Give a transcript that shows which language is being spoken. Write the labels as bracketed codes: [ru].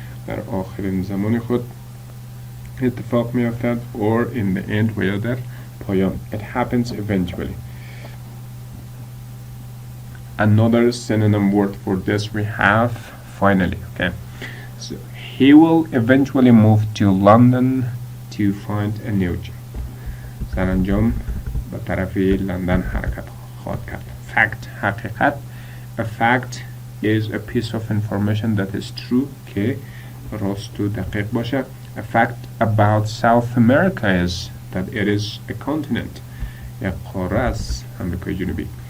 [fa] در آخرین زمان خود اتفاق می افتد [en] or in the end [fa] و یا در پایان. [en] It happens eventually. Another synonym word for this we have finally. Okay, so he will eventually move to London to find a new job. [fa] سرانجام به طرف لندن حرکت خواهد کرد. [en] Fact حقیقت. A fact is a piece of information that is true [fa] که راست و دقیق باشه. [en] A fact about South America is that it is a continent. [fa] یک قاره است امریکای جنوبی.